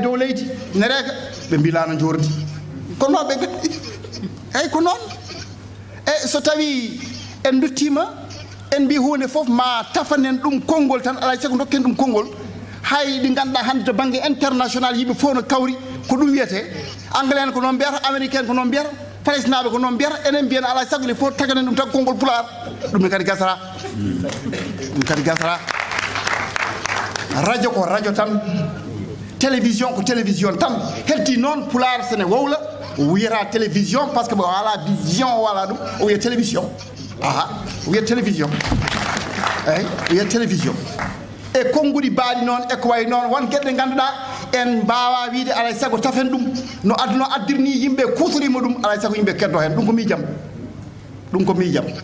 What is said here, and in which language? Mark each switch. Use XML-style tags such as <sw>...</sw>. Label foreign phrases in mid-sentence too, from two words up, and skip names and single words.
<ff>dow leydi ne reega ɓe mbi laana jordi ko noon ɓe gandi eyyi ko noon e so tawi en duttima en mbi hunde fof ma tafanen ɗum konngol tan alay sago dokken ɗum konngol hay ɗi ganduɗa hannde to banggue international yimɓe fof no kawri ko ɗum wiyete anglais en ko noon mbiyata américain ko noon mbiyata palestinaɓe ko noon mbiyata enen mbiyen alay sago</ff> <fr>il faut</fr> <ff>taganen ɗum tan konngol pular ɗum ne kadi gasara ɗum kadi gasara radio ko radio tan télévision ko télévision tan heddi noon pular sene wowla o wiyata télévision</ff> <fr>par ce que</fr> <ff>bo ala vision o wala ɗum o wiya télévision aha o wiya télévision eyyi o wiya télévision e konnguɗi baaɗi noon e ko way noon won gueɗe ganduɗa en mbawa wiide alay sago tafen ɗum no aduna addirni yimɓe kutorima ɗum alay sago yimɓe keddo hen ɗum ko miijam ɗum ko miijam</ff>